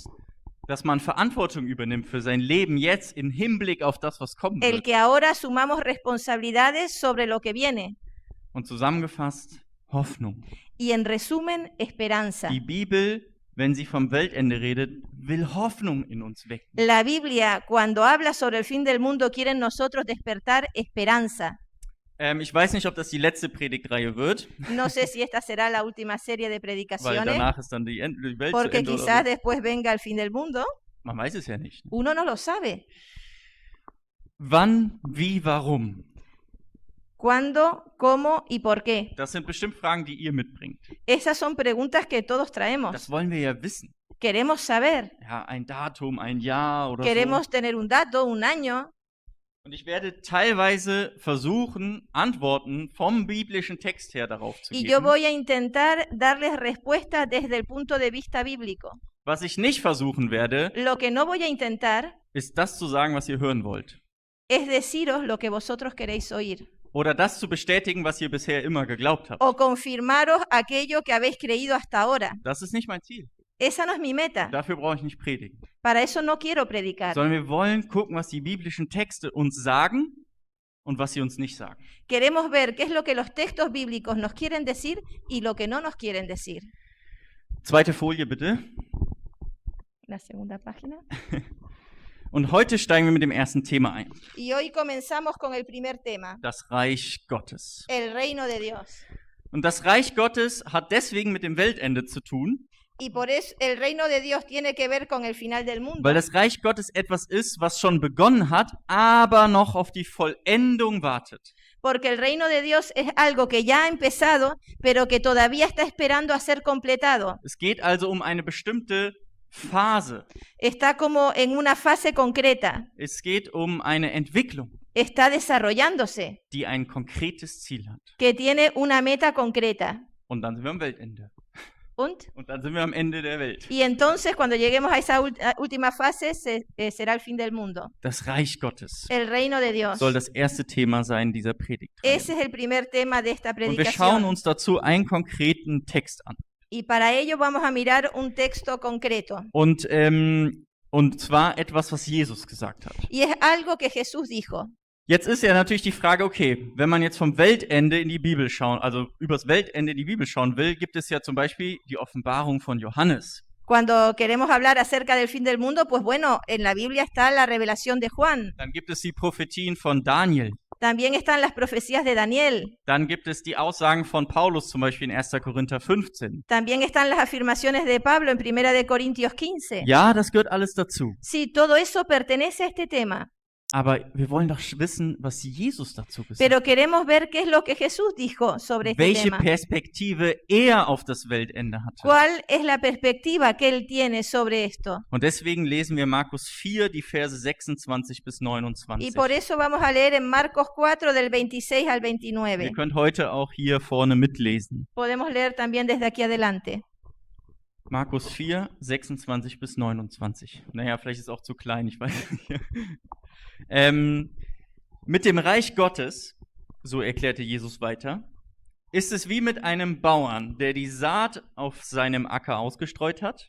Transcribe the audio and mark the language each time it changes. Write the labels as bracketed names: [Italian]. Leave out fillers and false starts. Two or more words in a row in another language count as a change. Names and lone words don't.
[German] Dass man Verantwortung übernimmt für sein Leben jetzt im Hinblick auf das, was kommen [Spanish] El [German] wird. [Spanish] que ahora asumamos responsabilidades sobre lo que viene. [German] Und zusammengefasst, Hoffnung. [Spanish] Y en resumen, esperanza. [German] Die Bibel, wenn sie vom Weltende redet, will Hoffnung in uns wecken. [Spanish] La Biblia, cuando habla sobre el fin del mundo, quiere en nosotros despertar esperanza. [German] Ich weiß nicht, ob das die letzte Predigtreihe wird, [Spanish] No sé si esta será la última serie de [German] weil [Spanish] predicaciones, [German] danach ist dann die Welt zu [Spanish] porque [German] Ende [Spanish] quizás [German] oder so. [Spanish] después venga el fin del mundo. [German] Man weiß es ja nicht. [Spanish] Uno no lo sabe. [German] Wann, wie, warum? [Spanish] ¿Cuándo, cómo y por qué? [German] Das sind bestimmt Fragen, die ihr mitbringt. [Spanish] Esas son preguntas que todos traemos. [German] Das wollen wir ja wissen. [Spanish] Queremos saber, [German] Ja, ein Datum, ein Jahr oder [Spanish] queremos tener un dato, un año. [German] so. Und ich werde teilweise versuchen, Antworten vom biblischen Text her darauf zu [Spanish] Y yo [German] geben. [Spanish] voy a intentar darles respuestas desde el punto de vista bíblico. [German] Was ich nicht versuchen werde, [Spanish] Lo que no voy a intentar [German] ist das zu sagen, was ihr hören wollt. [Spanish] es deciros lo que vosotros queréis oír [German] Oder das zu bestätigen, was ihr bisher immer geglaubt habt. [Spanish] o confirmaros aquello que habéis creído hasta ahora. [German] Das ist nicht mein Ziel. [Spanish] Esa no es mi meta. [German] Dafür brauche ich nicht predigen. [Spanish] Para eso no quiero predicar. [German] Sondern wir wollen gucken, was die biblischen Texte uns sagen und was sie uns nicht sagen. [Spanish] Queremos ver qué es lo que los textos bíblicos nos quieren decir y lo que no nos quieren decir. [German] Zweite Folie bitte. [Spanish] La segunda página. [German] Und heute steigen wir mit dem ersten Thema ein. [Spanish] Y hoy comenzamos con el primer tema, [German] Das Reich Gottes. [Spanish] el reino de Dios. [German] Und das Reich Gottes hat deswegen mit dem Weltende zu tun, [Spanish] Y por eso el reino de Dios tiene que ver con el final del mundo. [German] weil das Reich Gottes etwas ist, was schon begonnen hat, aber noch auf die Vollendung wartet. [Spanish] Porque el reino de Dios es algo que ya ha empezado, pero que todavía está esperando a ser completado. [German] Es geht also um eine bestimmte Phase. [Spanish] Está como en una fase concreta. [German] Es geht um eine Entwicklung, [Spanish] Está desarrollándose, [German] die ein konkretes Ziel hat. [Spanish] que tiene una meta concreta. [German] Und dann sind wir am Weltende. Und Und dann sind wir am Ende der Welt. [Spanish] Y entonces, cuando lleguemos a esa última fase, será el fin del mundo. [German] Das Reich Gottes [Spanish] El reino de Dios. [German] soll das erste Thema sein dieser Predigt. [Spanish] Ese es el primer tema de esta [German] Und wir schauen [Spanish] predicación. [German] uns dazu einen konkreten Text an. [Spanish] Y para ello vamos a mirar un texto concreto. [German] Und zwar etwas, was Jesus gesagt hat. [Spanish] Y es algo que Jesús dijo. [German] Jetzt ist ja natürlich die Frage, okay, wenn man jetzt vom Weltende in die Bibel schauen, also übers Weltende in die Bibel schauen will, gibt es ja zum Beispiel die Offenbarung von Johannes. [Spanish] Cuando queremos hablar acerca del fin del mundo, pues bueno, en la Biblia está la revelación de Juan. [German] Dann gibt es die Prophetien von Daniel. [Spanish] También están las profecías de Daniel. [German] Dann gibt es die Aussagen von Paulus, zum Beispiel in 1. Korinther 15. [Spanish] También están las afirmaciones de Pablo en 1 de Corintios 15. [German] Ja, das gehört alles dazu. [Spanish] Sí, todo eso pertenece a este tema. [German] Aber wir wollen doch wissen, was Jesus dazu gesagt hat. [Spanish] Pero queremos ver qué es lo que Jesús dijo sobre este [German] Welche [Spanish] tema. [German] Perspektive er auf das Weltende hatte. [Spanish] ¿Cuál es la perspectiva que él tiene sobre esto? [German] Und deswegen lesen wir Markus 4, die Verse 26 bis [Spanish] Y [German] 29. [Spanish] por eso vamos a leer en Marcos 4 del 26 al 29. [German] Ihr könnt heute auch hier vorne mitlesen. [Spanish] Podemos leer también desde aquí adelante. [German] Markus 4, 26 bis 29. Naja, vielleicht ist es auch zu klein, ich weiß nicht. Mit dem Reich Gottes, so erklärte Jesus weiter, ist es wie mit einem Bauern, der die Saat auf seinem Acker ausgestreut hat.